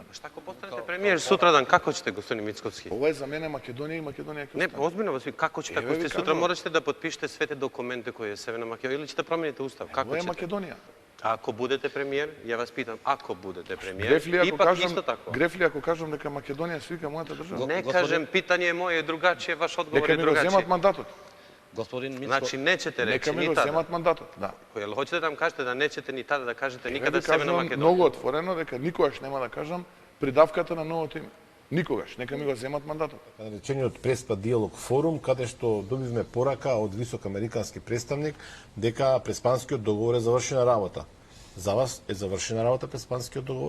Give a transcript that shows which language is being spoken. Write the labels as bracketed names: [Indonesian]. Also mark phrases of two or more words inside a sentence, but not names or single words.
[Serbian] Šta ako postanete premijer sutradan, kako ćete, gospodin Mickovski? [Macedonian] Ова е за мене Македонија и Македонија ќе [Serbian] Ne, [Macedonian] остане. [Serbian] ozbiljno vas, kako ćete, ako Evo vi ste sutra, kažem. morat ćete da potpišete sve te dokumente koje je Severna Makedonija, ili ćete promijeniti ustav, kako [Macedonian] Ова е [Serbian] ćete? [Macedonian] Македонија. [Serbian] Ako budete premijer, ja vas pitam, ako budete premijer, [Macedonian] Грефли ако [Serbian] ipak [Macedonian] кажам, [Serbian] isto tako. [Macedonian] Грефли ако кажам дека Македонија свика мојата држава. [Serbian] Ne kažem, pitanje je moje drugačije, vaš odgovor [Macedonian] Нека [Serbian] je [Macedonian] ми го [Serbian] drugačiji. [Macedonian] земат мандатот. Господин Мицко, [Serbian] Znači, nećete [Macedonian] Нека [Serbian] reći [Macedonian] ми го [Serbian] ni tada. [Macedonian] земат мандатот. Да. [Serbian] Jel hoćete da nam kažete da nećete ni tada da kažete [Macedonian] Еве [Serbian] nikada [Macedonian] ви [Serbian] Severna [Macedonian] кажувам [Serbian] Makedonija? [Macedonian] многу отворено дека никогаш нема да кажам придавката на новото име. Никогаш. Нека ми го земат мандатот. Наречениот Преспа диалог форум, каде што добивме порака од висок американски представник дека Преспанскиот договор е завршена работа. За вас е завршена работа Преспанскиот договор?